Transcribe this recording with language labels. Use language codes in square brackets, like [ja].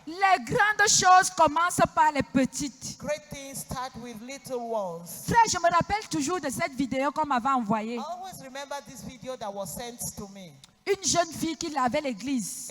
[fr] Les grandes choses commencent par les petites. [en] Great things start with little ones. [fr] Frère, je me rappelle toujours de cette vidéo qu'on m'avait envoyée. [en] I always remember this video that was sent to me. [fr] Une jeune fille qui lavait l'église.